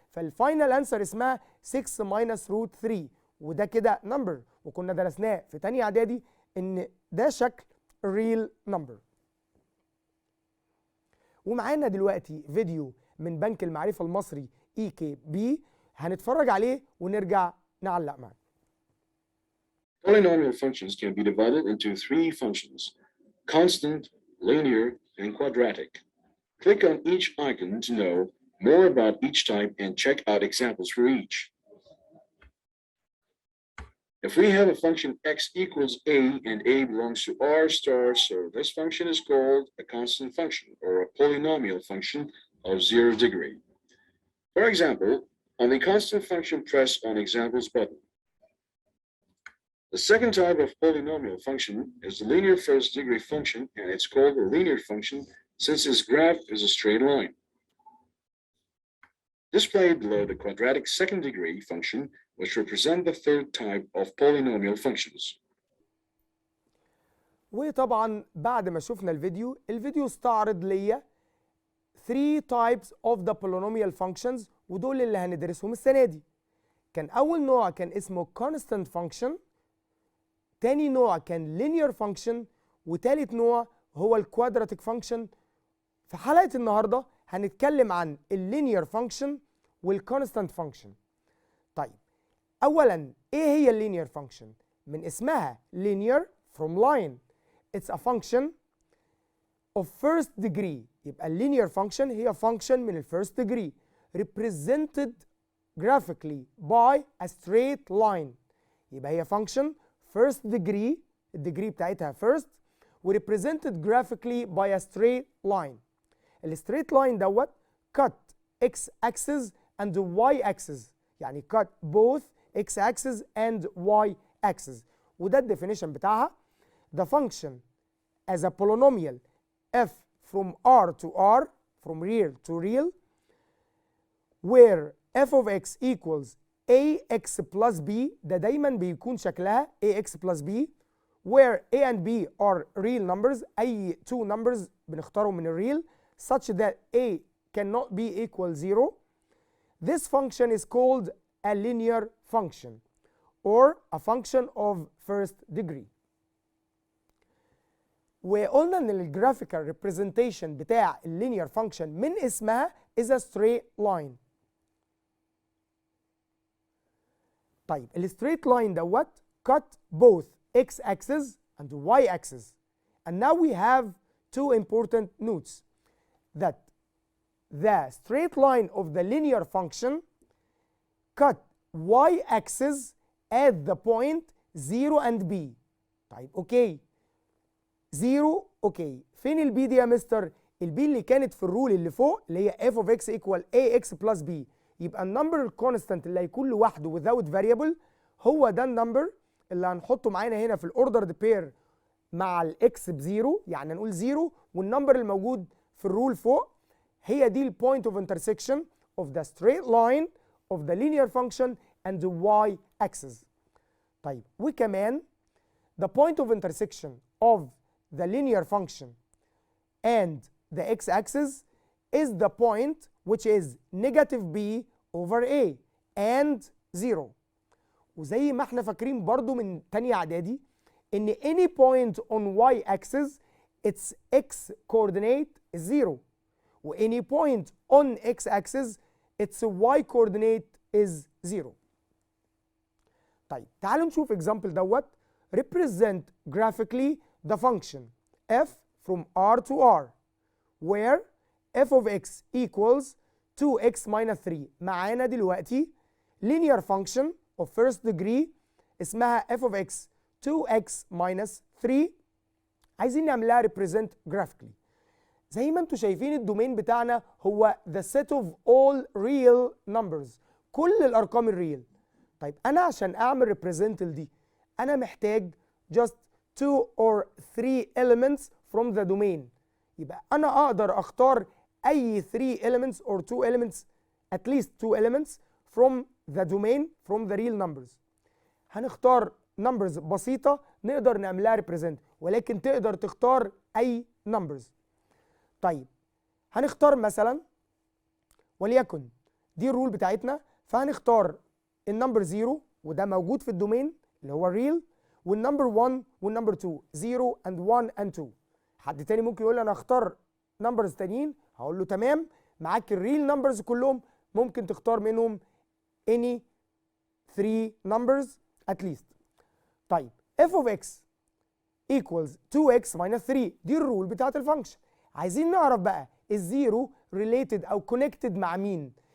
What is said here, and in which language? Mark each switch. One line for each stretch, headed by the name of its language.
Arabic: فالفاينل انسر اسمها
English: 6 minus root 3،
Arabic: وده كده نمبر وكنا درسناه في تانية اعدادي ان ده شكل
English: real number.
Arabic: ومعانا دلوقتي فيديو من بنك المعرفة المصري EKB هنتفرج عليه ونرجع نعلق معاه.
English: Polynomial functions can be divided into 3 functions: constant, linear, and quadratic. Click on each icon to know more about each type and check out examples for each. If we have a function x equals a and a belongs to r star, so this function is called a constant function or a polynomial function of 0 degree. For example, on the constant function, press on examples button. The second type of polynomial function is the linear first degree function, and it's called a linear function since its graph is a straight line. Displayed below the quadratic second degree function, which represent the third type of polynomial functions.
Arabic: وطبعا بعد ما شفنا الفيديو استعرض ليا
English: 3 types of the polynomial functions،
Arabic: ودول اللي هندرسهم السنة دي. كان أول نوع كان اسمه constant function، تاني نوع كان linear function، وتالت نوع هو الكوادراتيك function. في حلقة النهاردة هنتكلم عن اللينير function والconstant function. طيب أولا إيه هي اللينير function؟ من اسمها
English: linear from line. It's a function of first degree. يبقى linear function هي function من first degree represented graphically by a straight line. يبقى هي function first degree، الديجري بتاعتها first، represented graphically by a straight line. الستريت line دوت cut x axis and y axis، يعني cut both x axis and y axis.
Arabic: وده الديفينيشن بتاعها.
English: The function as a polynomial f from r to r, from real to real, where f of x equals ax plus b،
Arabic: ده دايما بيكون شكلها
English: ax plus b، where a and b are real numbers، أي two numbers
Arabic: بنختارهم من الريل
English: such that a cannot be equal 0. This function is called a linear function or a function of first degree.
Arabic: وقلنا ان
English: الجرافيكال representation بتاع اللينير function من اسمها is a straight line. طيب الستريت لاين دوت cut both x axis and y axis. And now we have two important notes, that the straight line of the linear function cut y axis at the point 0 and b.
Arabic: طيب اوكي 0 اوكي، فين البي دي يا مستر؟ البي اللي كانت في الرول اللي فوق اللي هي
English: f of x equal ax plus b.
Arabic: يبقى النمبر الكونستانت اللي هيكون لوحده
English: without variable
Arabic: هو ده النمبر اللي هنحطه معانا هنا في الاوردرد بير مع الاكس بزيرو، يعني نقول 0 والنمبر الموجود في الرول فوق هي دي البوينت اوف انترسكشن
English: of the straight line of the linear function and the y axis. طيب وكمان the point of intersection of the linear function and the x axis is the point which is negative b over a and 0.
Arabic: وزي ما احنا فاكرين برضو من تانية اعدادي ان
English: any point on y axis its x coordinate is 0 و any point on x axis its y coordinate is 0.
Arabic: طيب تعالوا نشوف example دوت.
English: represent graphically the function f from r to r where f of x equals 2x minus 3.
Arabic: معانا دلوقتي
English: linear function of first degree اسمها f of x 2x minus 3،
Arabic: عايزين نعملها
English: represent graphically.
Arabic: زي ما انتم شايفين الدومين بتاعنا هو
English: the set of all real numbers،
Arabic: كل الارقام الريل. طيب انا عشان اعمل represent دي انا محتاج
English: just 2 or 3 elements from the domain.
Arabic: يبقى انا اقدر اختار اي
English: 3 elements or 2 elements at least 2 elements from the domain from the real numbers.
Arabic: هنختار numbers بسيطة نقدر نعملها represent، ولكن تقدر تختار اي numbers. طيب هنختار مثلا وليكن دي الرول بتاعتنا، فهنختار النمبر 0 وده موجود في الدومين اللي هو الريل، والنمبر 1 والنمبر 2
English: 0 and 1 and 2.
Arabic: حد تاني ممكن يقول لي انا اختار نمبرز تانيين، هقول له تمام، معاك الريل نمبرز كلهم ممكن تختار منهم
English: any 3 numbers at least. طيب f of x equals 2x minus 3 دي الرول بتاعت الفانكشن.
Arabic: عايزين نعرف بقى الزيرو related او connected مع مين.